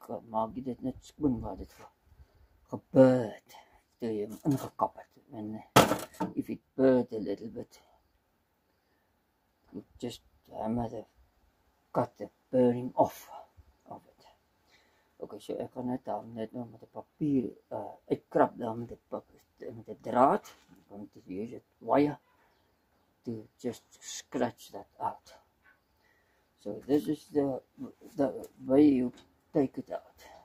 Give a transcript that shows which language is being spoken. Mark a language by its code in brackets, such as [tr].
[af] Maak jy dit net skoon waar dit gebeur het, toe jy hom ingekap het. [en] And if it burned a little bit, you just hammer cut the burning off of it. [af] Okay, so ek gaan net nou met 'n papier uitkrap daar met 'n draad. [en] I'm going to use a wire to just scratch that out. So this is the way you take it out.